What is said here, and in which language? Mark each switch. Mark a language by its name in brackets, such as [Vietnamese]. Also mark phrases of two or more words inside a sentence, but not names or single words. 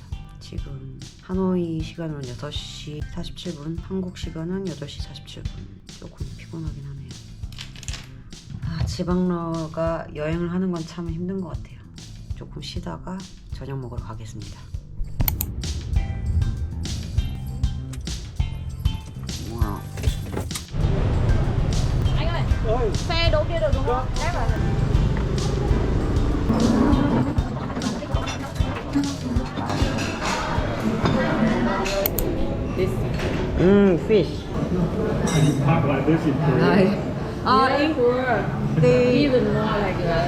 [Korean] 지금 하노이 시간으로는 6시 47분, 한국 시간은 8시 47분. 조금 피곤하긴 하네요. 지방러가 여행을 하는 건 참 힘든 것 같아요. 조금 쉬다가 저녁 먹으러 가겠습니다. 와우. [Vietnamese] Anh ơi, xe đỗ kia được đúng không? Ép vào. [English] This. Fish. And you park like this in Korea? In Korea, They even more like that.